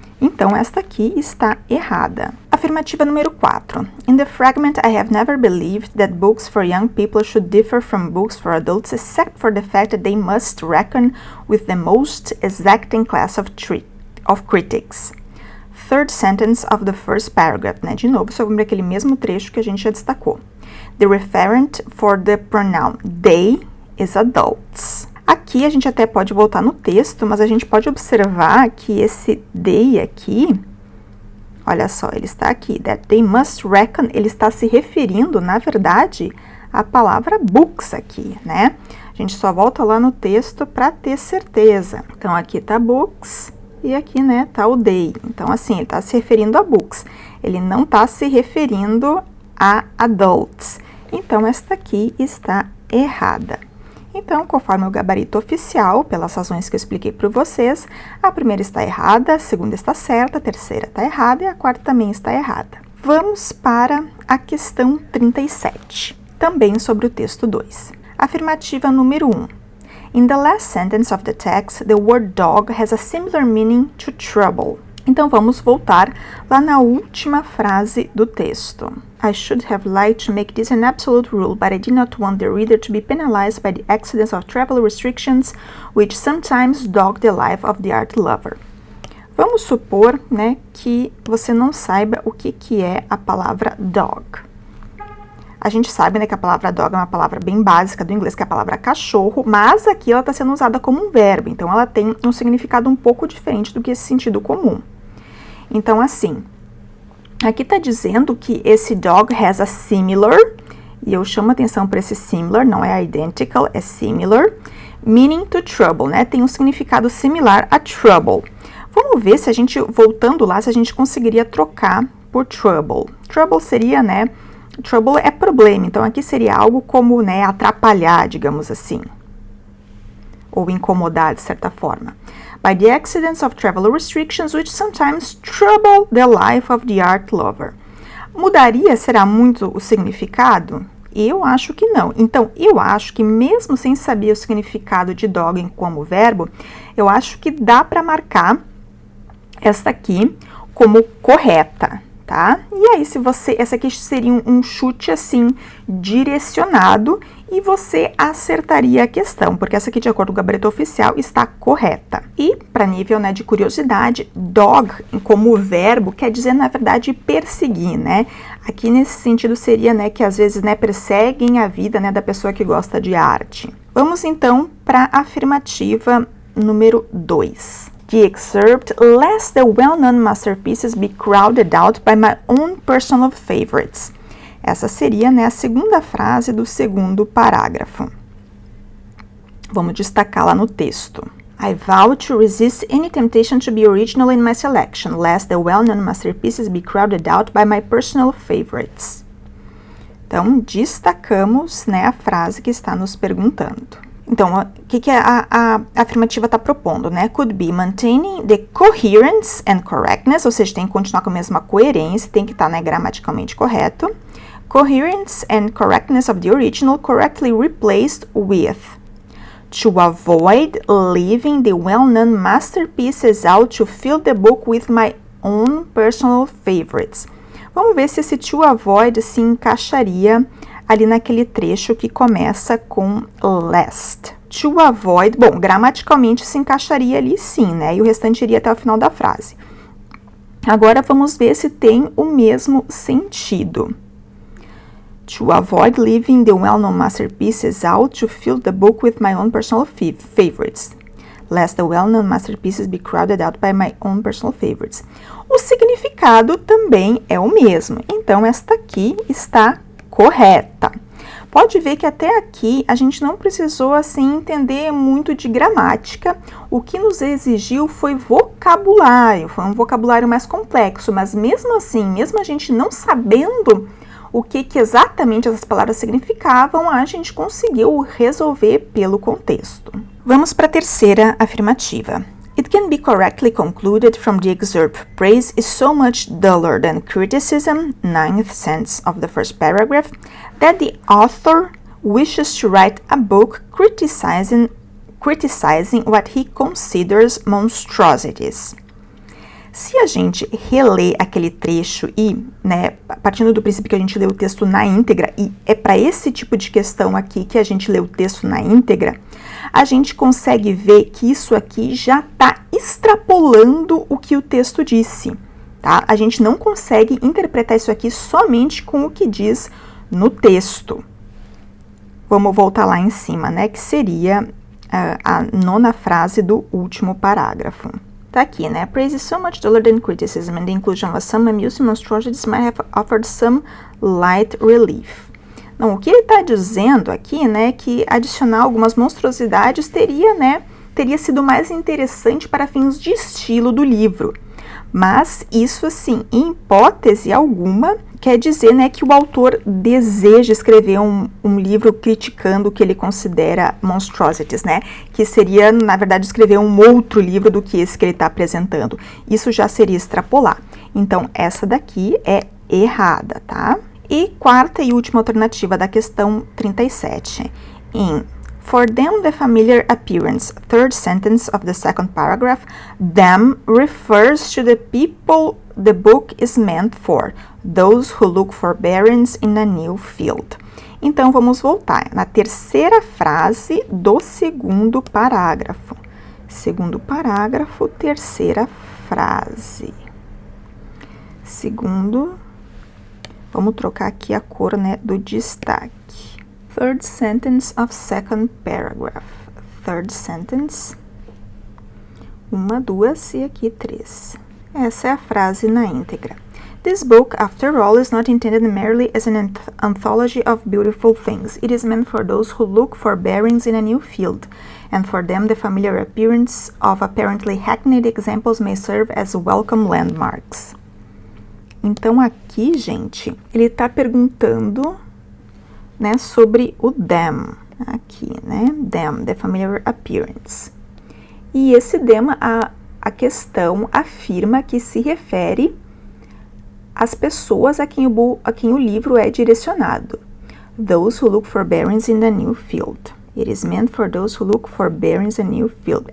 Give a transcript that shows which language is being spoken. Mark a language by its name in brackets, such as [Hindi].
[Portuguese] Então, esta aqui está errada. Afirmativa número 4. [English] In the fragment, I have never believed that books for young people should differ from books for adults, except for the fact that they must reckon with the most exacting class of critics. Third sentence of the first paragraph, [Portuguese] né? De novo, sobre aquele mesmo trecho que a gente já destacou. [English] The referent for the pronoun they is adults. [Portuguese] Aqui a gente até pode voltar no texto, mas a gente pode observar que esse they aqui, olha só, ele está aqui, [English] that they must reckon, [Portuguese] ele está se referindo, na verdade, à palavra books aqui, né? A gente só volta lá no texto para ter certeza. Então, aqui tá books e aqui, né, tá o they. Então, assim, ele está se referindo a books. Ele não está se referindo a adults. Então, esta aqui está errada. Então, conforme o gabarito oficial, pelas razões que eu expliquei para vocês, a primeira está errada, a segunda está certa, a terceira está errada e a quarta também está errada. Vamos para a questão 37, também sobre o texto 2. Afirmativa número 1. [English] In the last sentence of the text, the word dog has a similar meaning to trouble. [Portuguese] Então, vamos voltar lá na última frase do texto. [English] I should have liked to make this an absolute rule, but I did not want the reader to be penalized by the accidents of travel restrictions, which sometimes dog the life of the art lover. [Portuguese] Vamos supor, né, que você não saiba o que é a palavra dog. A gente sabe, né, que a palavra dog é uma palavra bem básica do inglês, que é a palavra cachorro, mas aqui ela está sendo usada como um verbo, então ela tem um significado um pouco diferente do que esse sentido comum. Então, assim, aqui está dizendo que esse dog [English] has a similar, [Portuguese] e eu chamo atenção para esse similar, não é identical, é similar, [English] meaning to trouble, [Portuguese] né? Tem um significado similar a trouble. Vamos ver se a gente, voltando lá, se a gente conseguiria trocar por trouble. Trouble seria, né? Trouble é problema, então aqui seria algo como, né, atrapalhar, digamos assim, ou incomodar de certa forma. [English] By the accidents of travel restrictions, which sometimes trouble the life of the art lover. [Portuguese] Mudaria, será muito o significado? Eu acho que não. Então, eu acho que mesmo sem saber o significado de dog como verbo, eu acho que dá para marcar esta aqui como correta, tá? E aí, se você, essa aqui seria um chute assim, direcionado, e você acertaria a questão, porque essa aqui, de acordo com o gabarito oficial, está correta. E, para nível, né, de curiosidade, dog, como verbo, quer dizer, na verdade, perseguir, né? Aqui, nesse sentido, seria, né, que às vezes, né, perseguem a vida, né, da pessoa que gosta de arte. Vamos, então, para a afirmativa número 2. [English] The excerpt, lest the well-known masterpieces be crowded out by my own personal favorites. [Portuguese] Essa seria, né, a segunda frase do segundo parágrafo. Vamos destacar lá no texto. I vow to resist any temptation to be original in my selection, lest the well-known masterpieces be crowded out by my personal favorites. Então, destacamos, né, a frase que está nos perguntando. Então, o que a afirmativa está propondo, né? [English] Could be maintaining the coherence and correctness, [Portuguese] ou seja, tem que continuar com a mesma coerência, tem que estar, né, gramaticalmente correto. [English] Coherence and correctness of the original correctly replaced with. To avoid leaving the well-known masterpieces out to fill the book with my own personal favorites. [Portuguese] Vamos ver se esse to avoid se encaixaria ali naquele trecho que começa com lest. To avoid, bom, gramaticalmente se encaixaria ali sim, né? E o restante iria até o final da frase. Agora vamos ver se tem o mesmo sentido. [English] To avoid leaving the well-known masterpieces out to fill the book with my own personal favorites. Lest the well-known masterpieces be crowded out by my own personal favorites. [Portuguese] O significado também é o mesmo, então esta aqui está correta. Pode ver que até aqui a gente não precisou assim entender muito de gramática. O que nos exigiu foi vocabulário, foi um vocabulário mais complexo, mas mesmo assim, mesmo a gente não sabendo o que exatamente essas palavras significavam, a gente conseguiu resolver pelo contexto. Vamos para a terceira afirmativa. [English] It can be correctly concluded from the excerpt, praise is so much duller than criticism, 9th sentence of the first paragraph, that the author wishes to write a book criticizing what he considers monstrosities. [Portuguese] Se a gente reler aquele trecho e, né, partindo do princípio que a gente lê o texto na íntegra, e é para esse tipo de questão aqui que a gente lê o texto na íntegra, a gente consegue ver que isso aqui já está extrapolando o que o texto disse, tá? A gente não consegue interpretar isso aqui somente com o que diz no texto. Vamos voltar lá em cima, né, que seria a nona frase do último parágrafo. Tá aqui, né? [English] Praise is so much duller than criticism, and the inclusion of some amusing monstrosities might have offered some light relief. [Portuguese] Não, o que ele está dizendo aqui, né, que adicionar algumas monstruosidades teria sido mais interessante para fins de estilo do livro. Mas isso, assim, em hipótese alguma, quer dizer, né, que o autor deseja escrever um livro criticando o que ele considera monstrosities, né? Que seria, na verdade, escrever um outro livro do que esse que ele está apresentando. Isso já seria extrapolar. Então, essa daqui é errada, tá? E quarta e última alternativa da questão 37. [English] For them, the familiar appearance, third sentence of the second paragraph, them refers to the people the book is meant for, those who look for bearings in a new field. [Portuguese] Então, vamos voltar na terceira frase do segundo parágrafo. Segundo parágrafo, terceira frase. Segundo, vamos trocar aqui a cor, né, do destaque. [English] Third sentence of second paragraph. Third sentence. 1, 2 [Portuguese] e aqui [English] 3. [Portuguese] Essa é a frase na íntegra. [English] This book, after all, is not intended merely as an anthology of beautiful things. It is meant for those who look for bearings in a new field, and for them the familiar appearance of apparently hackneyed examples may serve as welcome landmarks. [Portuguese] Então aqui, gente, ele está perguntando, né, sobre o them, aqui, né, them, [English] the familiar appearance. [Portuguese] E esse them, a questão afirma que se refere às pessoas a quem o livro é direcionado. [English] Those who look for bearings in a new field. It is meant for those who look for bearings in a new field.